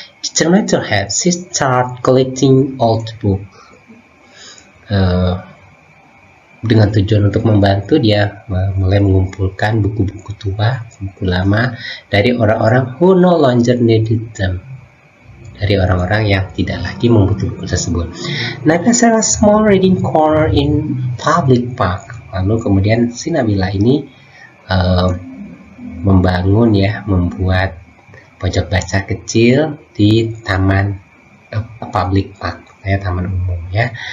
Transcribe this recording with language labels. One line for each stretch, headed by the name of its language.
English: Determined to help, she started collecting old books.
Indonesian: Dengan tujuan untuk membantu, dia mulai mengumpulkan buku-buku tua, buku lama dari orang-orang
English: who no longer needed them,
Indonesian: dari orang-orang yang tidak lagi membutuhkan buku tersebut.
English: Nabila set a small reading corner in public park.
Indonesian: Lalu kemudian si Nabila ini membuat pojok baca kecil di taman public park, taman umum ya.